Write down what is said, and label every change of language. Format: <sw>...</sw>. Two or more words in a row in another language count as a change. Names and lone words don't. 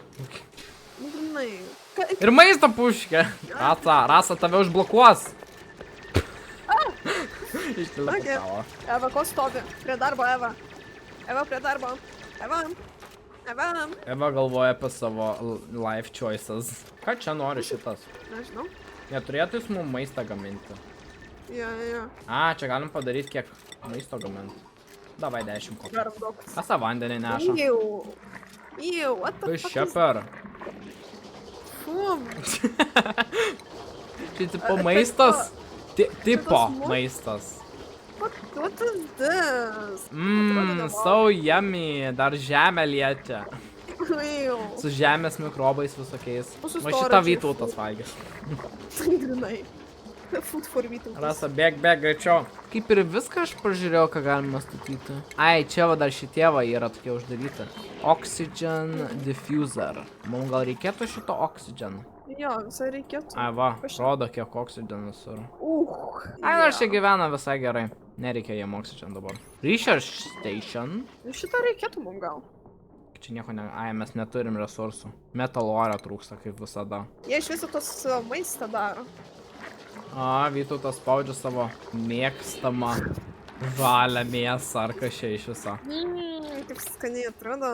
<lt>Nu, grinai. Ir maistą purškia. Rasa tave užblokuos. Ištilpavo. Eva, ko stovi? Prie darbo, Eva. Eva, prie darbo. Eva galvoja apie savo</lt> <en>life choices.</en> <lt>Ką čia nori šitas? Nežinau. Neturėtų jis mums maistą gaminti. Jo. Čia galim padaryti kiek maisto gaminti. Davai 10 kokį. Garam daug. Ką vandenį neša?</lt> <en>What the fuck</en> <lt>Kas čia per? Fum. Čia tipo maistas. Tipo tas maistas.</lt> <en>What is this? So yummy.</en> <lt>Dar žemę liečia. Ew. Su žemės mikrobais visokiais. Su O šitą storage Vytautas valgys. Grinai.</lt> <en>Food for Vytautas.</en> <lt>Rasa, bėg greičiau. Kaip ir viską aš pažiūrėjau, ką galima statyti. Ai, čia va dar šitie va yra tokie uždaryti.</lt> <en>Oxygen diffuser.</en> <lt>Mums gal reikėtų šito oxygen? Jo, visai reikėtų. Ai va, rodo kiek oxygenas yra. Ai,</lt> <en>Yeah.</en> <lt>nors čia gyvena visai gerai. Nereikia jiem oxygen dabar.</lt> <en>Research station.</en> <lt>Šitą reikėtų mum gal. Čia nieko ne... Ai, mes neturim resursų.</lt> <en>Metal ore</en> <lt>trūksta, kaip visada. Jie iš viso tos maistą daro. A, Vytautas spaudžia savo mėgstamą žalią mėsą, ar kas čia iš viso. Kaip skaniai atrodo.</lt>